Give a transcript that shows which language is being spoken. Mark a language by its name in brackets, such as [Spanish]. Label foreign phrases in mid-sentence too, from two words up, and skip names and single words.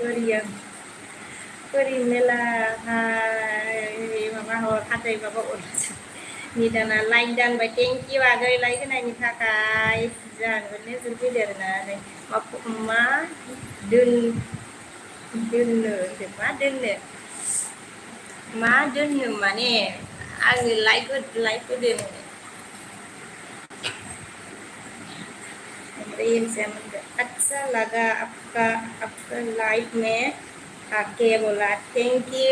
[Bodo] कोरि मेला माबा हाथाय माबा अनलासो निदाना लाइक दानबाय [English] thank you [Bodo] आगै लाइक होनायनि थाखाय जाहोनखौनो जों फैदो आरोना मा दोननो माने आङो लाइक होदों [Hindi] अच्छा लगा आपका लाइफ में आके बोला थैंक